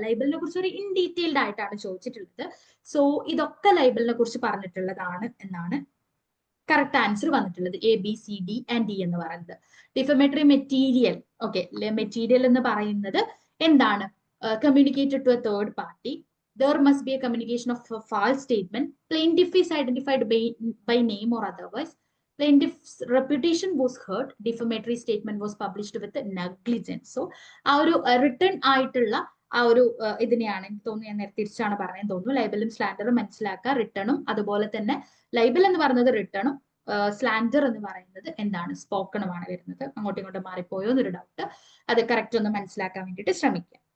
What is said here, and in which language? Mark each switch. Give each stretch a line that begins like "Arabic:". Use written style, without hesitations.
Malayalam: ലൈബലിനെ കുറിച്ച് ഒരു in detailed ആയിട്ടാണ് ചോദിച്ചിട്ടുള്ളത്. സോ ഇതൊക്കെ ലൈബലിനെ കുറിച്ച് പറഞ്ഞിട്ടുള്ളതാണ് എന്നാണ് കറക്റ്റ് ആൻസർ വന്നിട്ടുള്ളത്.
English: A B C D and D
Malayalam: എന്ന് പറയുന്നത്.
English: defamatory material, okay, material
Malayalam: എന്ന് പറയുന്നത് എന്താണ്,
English: Communicated to a third party. There must be a communication of a false statement. Plaintiff is identified by name or otherwise. Plaintiff's reputation was hurt. Defamatory statement was published with negligence.
Malayalam: So, ആ ഒരു return ആയിട്ടുള്ള ആ ഒരു ഇതിനെയാണ് എനിക്ക് തോന്നുന്നു, ഞാൻ നേരത്തെ തിരിച്ചാണ് പറയാൻ തോന്നുന്നു. ലൈബലും സ്ലാൻഡറും മനസ്സിലാക്കുക. റിട്ടേണും അതുപോലെ തന്നെ ലൈബൽ എന്ന് പറയുന്നത് റിട്ടേണും സ്ലാൻഡർ എന്ന് പറയുന്നത് എന്താണ്, സ്പോക്കണുമാണ് വരുന്നത്. അങ്ങോട്ടും ഇങ്ങോട്ടും മാറിപ്പോയോ എന്നൊരു ഡൗട്ട്, അത് കറക്റ്റ് ഒന്ന് മനസ്സിലാക്കാൻ വേണ്ടിയിട്ട് ശ്രമിക്കുക.